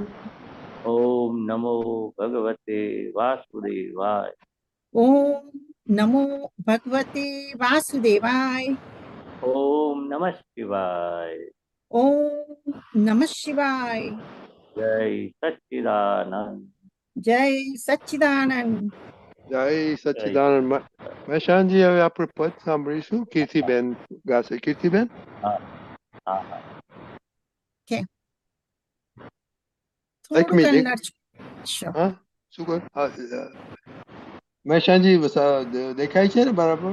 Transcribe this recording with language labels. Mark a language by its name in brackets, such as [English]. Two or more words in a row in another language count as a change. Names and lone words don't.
[Sanskrit] ओम नमो भगवते वासुदेवाय। ओम नमो भगवते वासुदेवाय। ओम नमः शिवाय। ओम नमः शिवाय। जय सच्चिदानंद। जय सच्चिदानंद। [Gujarati] જય જય સચ્ચિદાનંદ. મહેશાનજી, હવે આપણે પદ સાંભળીશું. કીર્તિબેન ગાશે. કીર્તિબેન. હા હા હા. એક થોડુંક મિનિટ. [English] enlarge sure. [Gujarati] હા, શું કહો? હા, મહેશાનજી દેખાય છે ને બરાબર?